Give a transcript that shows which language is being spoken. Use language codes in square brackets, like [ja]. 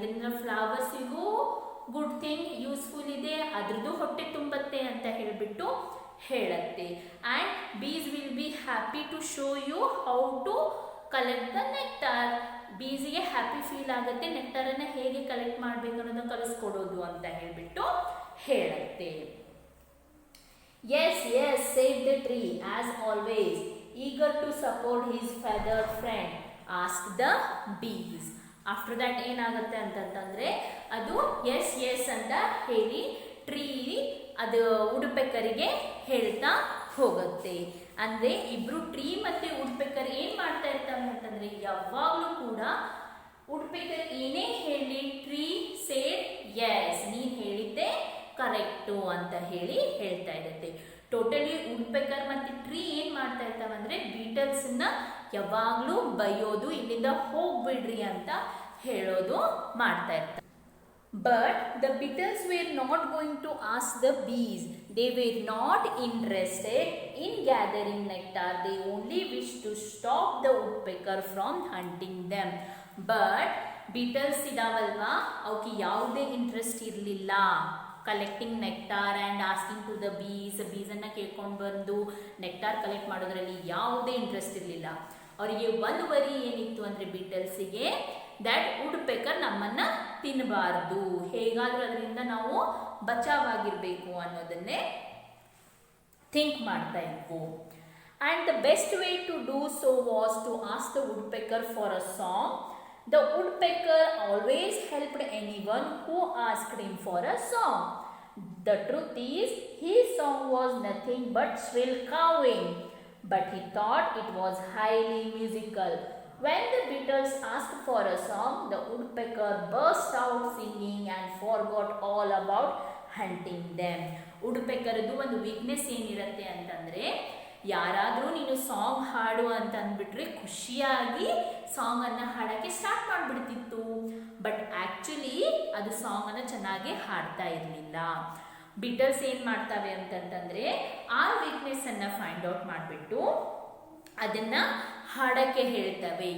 [kn] ಇದರಿಂದ ಫ್ಲವರ್ಸಿಗೂ [en] good thing, useful [kn] ಇದೆ, ಅದ್ರದ್ದು ಹೊಟ್ಟೆ ತುಂಬತ್ತೆ ಅಂತ ಹೇಳಿಬಿಟ್ಟು ಹೇಳುತ್ತೆ. [en] And bees will be happy to show you how to collect the nectar. [kn] ಬೀಸಿಗೆ happy feel ಆಗುತ್ತೆ ನೆಕ್ಟಾರನ್ನು ಹೇಗೆ ಕಲೆಕ್ಟ್ ಮಾಡಬೇಕು ಅನ್ನೋದನ್ನು ಕಲಿಸ್ಕೊಡೋದು ಅಂತ ಹೇಳಿಬಿಟ್ಟು ಹೇಳುತ್ತೆ. [en] "Yes, yes," said the tree, as always, eager to support his feathered friend. Asked the bees. After that [kn] ಏನಾಗುತ್ತೆ ಅಂತಂತಂದರೆ ಅದು ಎಸ್ ಎಸ್ ಅಂತ ಹೇಳಿ ಟ್ರೀ ಅದು ವುಡ್ಪೆಕರಿಗೆ ಹೇಳ್ತಾ ಹೋಗುತ್ತೆ. ಅಂದರೆ ಇಬ್ಬರು ಟ್ರೀ ಮತ್ತು ವುಡ್ಪೆಕರ್ ಏನು ಮಾಡ್ತಾ ಇರ್ತಾರೆ ಅಂತಂದರೆ, ಯಾವಾಗಲೂ ಕೂಡ ವುಡ್ಪೆಕರ್ ಏನೇ ಹೇಳಿ [en] tree said yes, [kn] ನೀನು ಹೇಳಿದ್ದೆ ಕರೆಕ್ಟು ಅಂತ ಹೇಳಿ ಹೇಳ್ತಾ ಇರುತ್ತೆ. ಟೋಟಲಿ ವುಡ್ಪೆಕರ್ ಮತ್ತು ಟ್ರೀ ಏನು ಮಾಡ್ತಾ ಇರ್ತಾವೆ ಅಂದರೆ ಬೀಟಲ್ಸನ್ನ ಯಾವಾಗಲೂ ಬೈಯೋದು, ಇಲ್ಲಿಂದ ಹೋಗ್ಬಿಡ್ರಿ ಅಂತ ಹೇಳೋದು ಮಾಡ್ತಾ ಇರ್ತಾರೆ. [en] But the beetles were not going to ask the bees. They were not interested in gathering nectar. They only wished to stop the woodpecker from hunting them. But beetles [kn] ಇದಾವಲ್ವಾ, ಅವಕ್ಕೆ ಯಾವುದೇ ಇಂಟ್ರೆಸ್ಟ್ ಇರಲಿಲ್ಲ [en] collecting nectar and asking to the [kn] ಬೀಸನ್ನು ಕೇಳ್ಕೊಂಡು ಬಂದು nectar collect ಮಾಡೋದ್ರಲ್ಲಿ ಯಾವುದೇ interest ಇರಲಿಲ್ಲ. ಅವರಿಗೆ ಒಂದು ವರಿ ಏನಿತ್ತು ಅಂದರೆ ಬೀಟಲ್ಸಿಗೆ [en] that woodpecker [kn] ನಮ್ಮನ್ನ ತಿನ್ನಬಾರ್ದು, ಹೇಗಾದ್ರೂ ಅದರಿಂದ ನಾವು ಬಚಾವಾಗಿರ್ಬೇಕು ಅನ್ನೋದನ್ನೇ ಥಿಂಕ್ ಮಾಡ್ತಾ ಇದ್ವು. [en] And the best way to do so was to ask the woodpecker for a song. The woodpecker always helped anyone who asked him for a song. The truth is, his song was nothing but shrill cawing, but he thought it was highly musical. When the beetles asked for a song, the woodpecker burst out singing and forgot all about hunting them. [kn] woodpeckerದು ಒಂದು weakness ಏನಿರುತ್ತೆ ಅಂತಂದರೆ, ಯಾರಾದರೂ ನೀನು song ಹಾಡು ಅಂತ ಅಂದ್ಬಿಟ್ರೆ ಖುಷಿಯಾಗಿ ಸಾಂಗನ್ನು ಹಾಡೋಕ್ಕೆ start ಮಾಡಿಬಿಡ್ತಿತ್ತು. [en] but actually [kn] ಅದು ಸಾಂಗನ್ನು ಚೆನ್ನಾಗಿ ಹಾಡ್ತಾ ಇರಲಿಲ್ಲ. ಬಿಟಲ್ಸ್ ಏನು ಮಾಡ್ತವೆ ಅಂತಂತಂದರೆ, ಆ ವೀಕ್ನೆಸ್ಸನ್ನು ಫೈಂಡ್ ಔಟ್ ಮಾಡಿಬಿಟ್ಟು ಅದನ್ನು ಹಾಡೋಕ್ಕೆ ಹೇಳ್ತವೆ.